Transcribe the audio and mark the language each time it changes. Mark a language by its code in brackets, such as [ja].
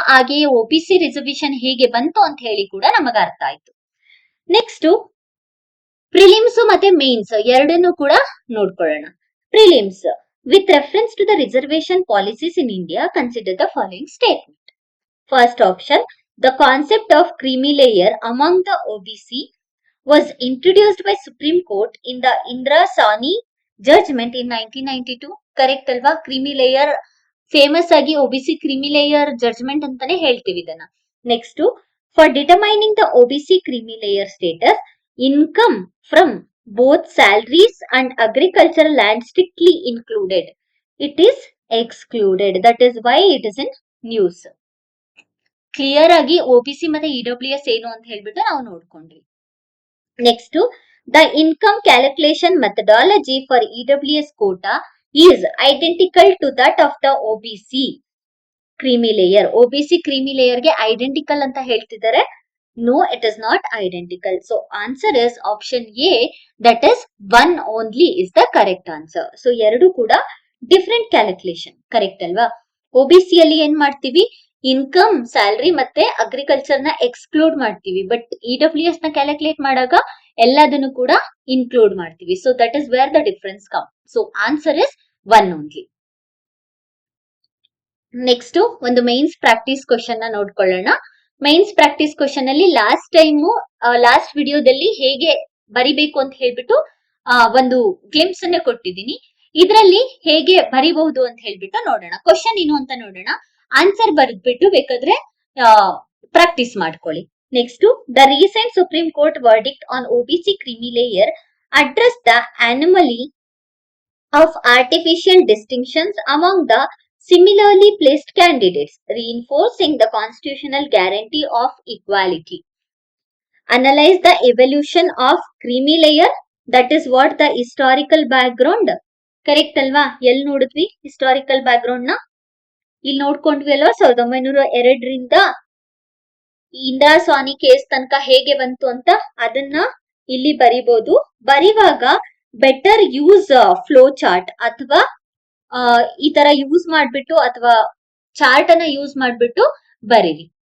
[kn] ಹಾಗೆಯೇ OBC reservation ಹೇಗೆ ಬಂತು ಅಂತ ಹೇಳಿ ಕೂಡ ನಮಗೆ ಅರ್ಥ ಆಯ್ತು. ನೆಕ್ಸ್ಟ್ ಪ್ರಿಲಿಮ್ಸ್ ಮತ್ತೆ ಮೇನ್ಸ್ ಎರಡನ್ನು ಕೂಡ ನೋಡ್ಕೊಳ್ಳೋಣ. [en] Prelims with reference to the reservation policies in India consider the following statement. First option, the concept of creamy layer among the OBC was introduced by Supreme Court in the Indira Sawhney judgment in 1992. [kn] Correct ಅಲ್ವಾ? Creamy layer famous ಆಗಿ OBC creamy layer judgment ಅಂತಾನೆ ಹೇಳ್ತೀವಿ ಇದನ್ನ. [en] Next, for determining the OBC creamy layer status, income from both salaries and agricultural land strictly included, it is excluded. That is why it is in news. [kn] Clear ಆಗಿ OBC ಮತ್ತೆ EW S ಏನು ಅಂತ ಹೇಳ್ಬಿಟ್ಟು ನಾವು ನೋಡ್ಕೊಂಡ್ವಿ. [en] Next, the income calculation methodology for EWS quota is identical to that of the OBC creamy layer. OBC creamy layer ಗೆ identical [kn] ಅಂತ ಹೇಳ್ತಿದ್ದಾರೆ. [en] No, it is not identical. So answer is option A, that is one only is the correct answer. [kn] So ಎರಡು ಕೂಡ different calculation. Correct ಅಲ್ವಾ? OBC ಅಲ್ಲಿ ಏನ್ ಮಾಡ್ತೀವಿ? Income, salary ಮತ್ತೆ ಅಗ್ರಿಕಲ್ಚರ್ ನ ಎಕ್ಸ್ಕ್ಲೂಡ್ ಮಾಡ್ತೀವಿ. ಬಟ್ ಇಡಬ್ಲ್ಯೂ ಎಸ್ ನ ಕ್ಯಾಲ್ಕುಲೇಟ್ ಮಾಡಾಗ ಎಲ್ಲದನ್ನು ಕೂಡ ಇನ್ಕ್ಲೂಡ್ ಮಾಡ್ತೀವಿ. [en] So that is where the difference come. So answer is one only. [kn] Next ಒಂದು ಮೈನ್ಸ್ ಪ್ರಾಕ್ಟೀಸ್ ಕ್ವಶನ್ ನ ನೋಡ್ಕೊಳ್ಳೋಣ. ಮೈನ್ಸ್ ಪ್ರಾಕ್ಟೀಸ್ ಕ್ವಶನ್ ಅಲ್ಲಿ ಲಾಸ್ಟ್ ವಿಡಿಯೋದಲ್ಲಿ ಹೇಗೆ ಬರಿಬೇಕು ಅಂತ ಹೇಳ್ಬಿಟ್ಟು ಒಂದು ಗ್ಲಿಮ್ಸ್ ಅನ್ನ ಕೊಟ್ಟಿದ್ದೀನಿ. ಇದರಲ್ಲಿ ಹೇಗೆ ಬರಿಬಹುದು ಅಂತ ಹೇಳ್ಬಿಟ್ಟು ನೋಡೋಣ. ಕ್ವಶನ್ ಏನು ಅಂತ ನೋಡೋಣ. ಆನ್ಸರ್ ಬರೆದ್ಬಿಟ್ಟು ಬೇಕಾದ್ರೆ ಪ್ರಾಕ್ಟೀಸ್ ಮಾಡ್ಕೊಳ್ಳಿ. [en] Next, the recent Supreme Court verdict on OBC creamy layer addressed the anomaly of artificial distinctions among the similarly placed candidates, reinforcing the constitutional guarantee of equality. Analyze the evolution of creamy layer, that is what the historical background. Correct alva? [kn] ಎಲ್ಲಿ ನೋಡಿದ್ವಿ historical background ನ? ಇಲ್ಲಿ ನೋಡ್ಕೊಂಡ್ವಿ ಅಲ್ವಾ? 1902ರಿಂದ ಇಂದಿರಾ ಸ್ವಾಮಿ case ತನಕ ಹೇಗೆ ಬಂತು ಅಂತ ಅದನ್ನ ಇಲ್ಲಿ ಬರಿಬಹುದು. ಬರಿವಾಗ ಬೆಟರ್ ಯೂಸ್ ಫ್ಲೋ ಚಾರ್ಟ್ ಅಥವಾ ಈ ತರ ಯೂಸ್ ಮಾಡ್ಬಿಟ್ಟು ಅಥವಾ ಚಾರ್ಟ್ ಅನ್ನ ಯೂಸ್ ಮಾಡ್ಬಿಟ್ಟು ಬರೀರಿ.